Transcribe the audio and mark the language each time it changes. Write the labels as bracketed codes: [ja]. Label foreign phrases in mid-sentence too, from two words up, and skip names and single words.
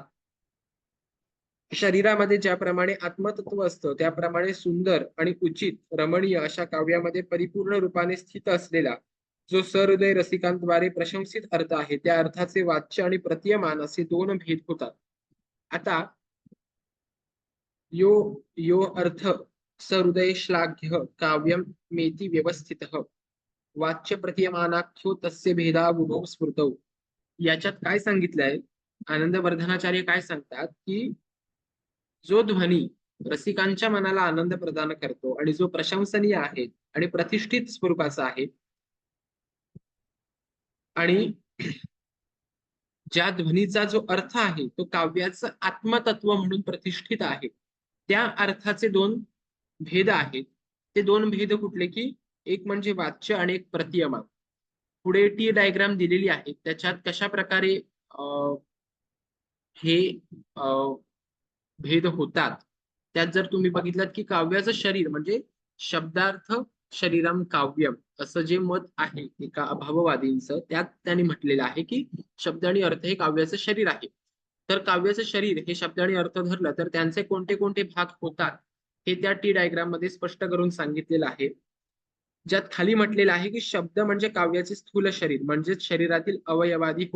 [mr] शरीरामध्ये ज्याप्रमाणे आत्मतत्व असतं त्याप्रमाणे सुंदर आणि उचित रमणीय अशा काव्यामध्ये परिपूर्ण रूपाने स्थित असलेला जो सहृदय रसिकांद्वारे प्रशंसित अर्थ आहे, त्या अर्थाचे वाच्य आणि प्रतीयमान असे 2 भेद होतात. [sa] आता यो यो अर्थ सहृदय श्लाघ्य काव्यम मेति व्यवस्थितः वाच्य प्रतीयमानाख्यो तस्य भेदावुभौ स्मृतौ. [mr] याच्यात काय सांगितलंय, आनंदवर्धनाचार्य काय सांगतात की जो ध्वनी रसिकांच्या मनाला आनंद प्रदान करतो आणि जो प्रशंसनीय आहे आणि प्रतिष्ठित स्वरूपाचा आहे, आणि ज्या ध्वनीचा जो अर्थ आहे तो काव्याचं आत्मतत्व म्हणून प्रतिष्ठित आहे, त्या अर्थाचे 2 भेद आहेत. ते 2 भेद कुठले की एक म्हणजे वाच्य आणि एक प्रतीयमान. पुढे [en] T diagram [mr] दिलेली आहे, त्याच्यात कशा प्रकारे हे भेद होतात. त्यात जर तुम्ही बघितलात की काव्याचं शरीर म्हणजे [sa] शब्दार्थ शरीरम काव्यम [mr] असं जे मत आहे एका अभाववादींचं, त्यात त्यांनी म्हटलेलं आहे की शब्द आणि अर्थ हे काव्याचं शरीर आहे. तर काव्याचं शरीर हे शब्द आणि अर्थ धरलं तर त्यांचे कोणते कोणते भाग होतात हे त्या [en] T diagram [mr] मध्ये स्पष्ट करून सांगितलेलं आहे. ज्यात खाली म्हटलेलं आहे की शब्द म्हणजे काव्याचे स्थूल शरीर म्हणजेच शरीरातील अवयवादी होय.